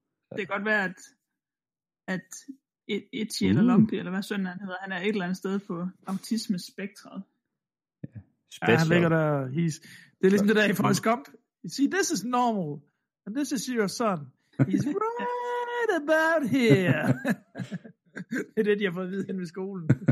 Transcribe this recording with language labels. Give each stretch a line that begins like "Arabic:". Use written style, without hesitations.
Danish: Det kan godt være, at Itchy eller Lumpy, eller hvad sønnen hedder, han er et eller andet sted på autismespektret. Yeah. Ja, han ligger der. Det er ligesom det der i Forrest Gump.
English: You see, this is normal, and this is your son. He's wrong. About here.
Danish: Det er det, de har fået at vide hen ved skolen.